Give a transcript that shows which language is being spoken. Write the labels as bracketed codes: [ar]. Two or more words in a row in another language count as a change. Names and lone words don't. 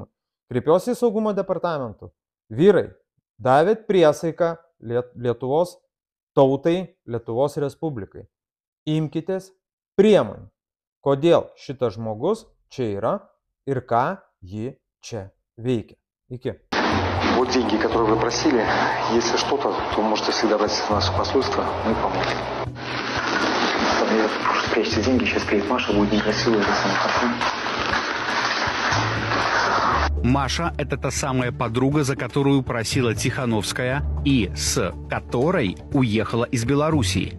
[lt] Kreipiuosi į saugumo departamentų. Vyrai, davėt priesaiką Lietuvos tautai, Lietuvos Respublikai. Imkitės priemonių. Kodėl šitas žmogus čia yra ir ką ji čia veikia. Iki. [ru] Вот деньги, которые вы просили. Если что-то, то можете всегда обратиться в наше посольство, мы поможем. Спрячьте деньги, сейчас приедет Маша, будет некрасиво, это самое хорошо. Маша – это та самая подруга, за которую просила Тихановская и с которой уехала из Белоруссии.